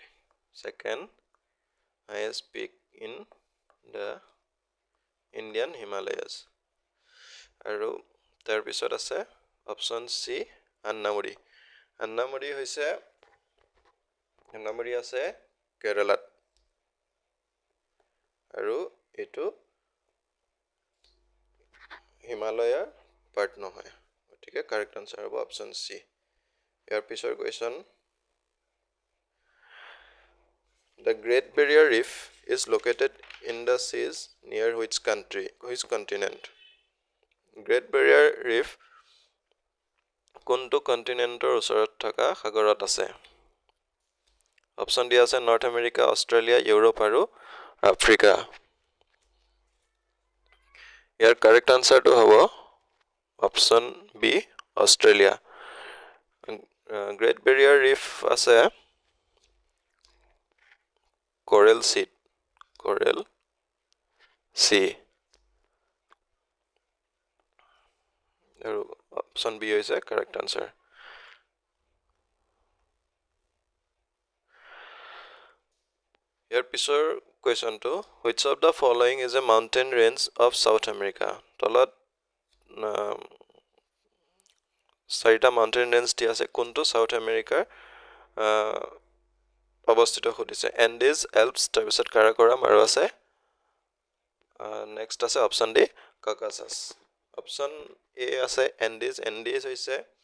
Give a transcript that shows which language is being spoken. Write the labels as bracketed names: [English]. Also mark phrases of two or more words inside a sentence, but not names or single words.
[English] Peak in the Indian Himalayas [Assamese] আৰু তাৰপিছত আছে [English] option C [Assamese] আন্নামুৰি আছে কেৰেলাত আৰু এইটো হিমালয়ৰ পাৰ্ট নহয় গতিকে [English] correct answer [Assamese] হ'ব [English] option C [Assamese] ইয়াৰ পিছৰ কুৱেশ্যন [English] The Great Barrier Reef is located in the seas near which continent? [Assamese] Great Barrier Reef কোনটো কণ্টিনেণ্টৰ ওচৰত থকা সাগৰত আছে অপশ্যন দিয়া আছে নৰ্থ আমেৰিকা অষ্ট্ৰেলিয়া ইউৰোপ আৰু আফ্ৰিকা ইয়াৰ [English] correct answer [Assamese] হ'ব [English] option B [Assamese] অষ্ট্ৰেলিয়া গ্ৰেট বেৰিয়াৰ ৰিফ আছে কোৰেল চি আৰু [English] option B [Assamese] হৈছে [English] correct answer [Assamese] ইয়াৰ পিছৰ কুৱেশ্যনটো [English] which of the following is a mountain range of South America [Assamese] তলত চাৰিটা [English] mountain range [Assamese] দিয়া আছে কোনটো সাউথ আমেৰিকাৰ অৱস্থিত সুধিছে এণ্ডিজ এল্পছ তাৰপিছত কাৰাকোৰাম আৰু আছে নেক্সট আছে [English] option D [Assamese] ককাছাছ [English] option A [Assamese] আছে এণ্ডিজ হৈছে